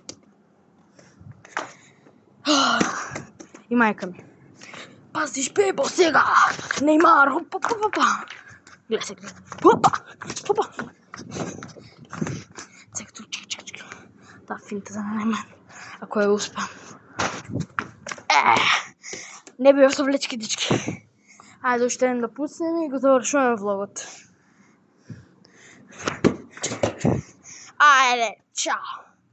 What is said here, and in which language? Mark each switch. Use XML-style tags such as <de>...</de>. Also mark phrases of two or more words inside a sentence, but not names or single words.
<bg>И майка ми. Пазиш, Пепо, сега! Неймар, хопа, хопа. Гледай се, гледай. Хопа, хопа. Сега тук, чекай.</bg> <mk>Та финта за Неймар. Ако я успеам. Не бива со влечки, дички. Ајде уште еден да пуснем и го завршуваме влогот. Ајде, чао!</mk>